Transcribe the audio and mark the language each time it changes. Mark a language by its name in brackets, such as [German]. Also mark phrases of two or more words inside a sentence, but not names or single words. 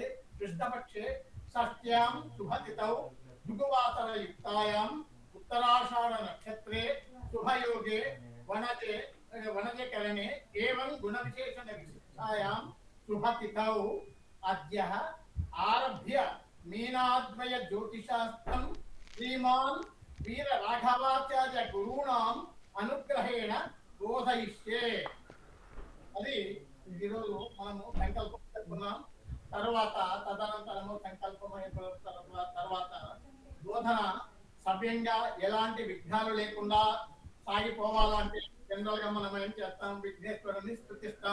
[Sanskrit] कृष्णपक्षे षष्ट्यां शुभतिथौ भृगुवासर युक्तायां उत्तराषाढ़ नक्षत्रे शुभयोगे वनजे करणे एवं गुण विशेषण विशिष्टायां शुभतिथौ अद्य आरभ्य मीनाद्वय ज्योतिषास्त्रं श्रीमान् वीर राघवाचार्य गुरूणाम् अनुग्रहेण बोधयिष्ये. [Telugu] అది ఈరోజు మనము సంకల్పం చెప్పుకున్నాం. తర్వాత తదనంతరము సంకల్పం అయిపోయిన తర్వాత బోధన సవ్యంగా ఎలాంటి విఘ్నాలు లేకుండా సాగిపోవాలంటే జనరల్ గా మనం ఏం చేస్తాం, విఘ్నేశ్వరుని స్తుతిస్తాం.